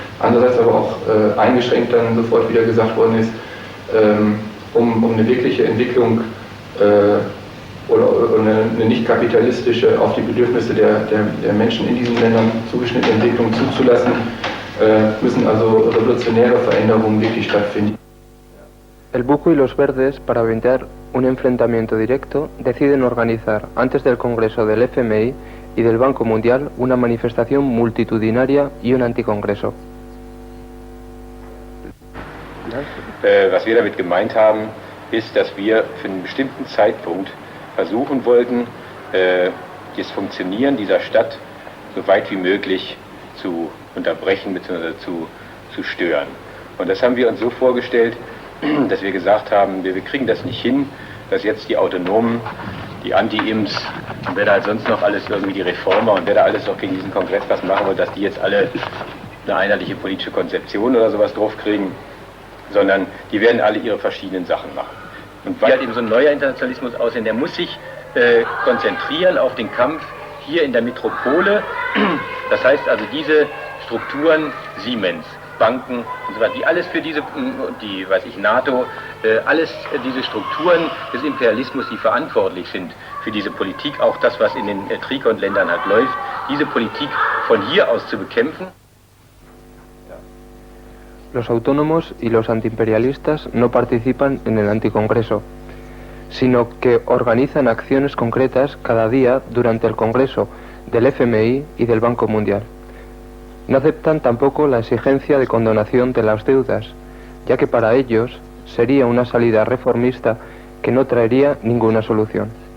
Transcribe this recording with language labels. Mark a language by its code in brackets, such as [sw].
[de] Andererseits aber auch eingeschränkt dann sofort wieder gesagt worden ist, um eine wirkliche Entwicklung oder eine nicht kapitalistische, auf die Bedürfnisse der Menschen in diesen Ländern zugeschnittene Entwicklung zuzulassen, müssen also revolutionäre Veränderungen wirklich stattfinden. [es] El BUKO y los Verdes, para evitar un enfrentamiento directo, deciden organizar, antes del Congreso del FMI y del Banco Mundial, una manifestación multitudinaria y un anticongreso. [de] Was wir damit gemeint haben, ist, dass wir für einen bestimmten Zeitpunkt versuchen wollten, das Funktionieren dieser Stadt so weit wie möglich zu unterbrechen bzw. zu stören. Und das haben wir uns so vorgestellt, dass wir gesagt haben, wir kriegen das nicht hin, dass jetzt die Autonomen, die Anti-Ims und wer da halt sonst noch alles irgendwie die Reformer und wer da alles noch gegen diesen Kongress was machen will, dass die jetzt alle eine einheitliche politische Konzeption oder sowas drauf kriegen, sondern die werden alle ihre verschiedenen Sachen machen. Und weil halt eben so ein neuer Internationalismus aussehen, der muss sich konzentrieren auf den Kampf hier in der Metropole. Das heißt also diese Strukturen, Siemens, Banken und so weiter, die alles für diese, NATO, alles diese Strukturen des Imperialismus, die verantwortlich sind für diese Politik, auch das, was in den Trikont-Ländern halt läuft, diese Politik von hier aus zu bekämpfen. [es] Los autónomos y los antiimperialistas no participan en el anticongreso, sino que organizan acciones concretas cada día durante el congreso del FMI y del Banco Mundial. No aceptan tampoco la exigencia de condonación de las deudas, ya que para ellos sería una salida reformista que no traería ninguna solución.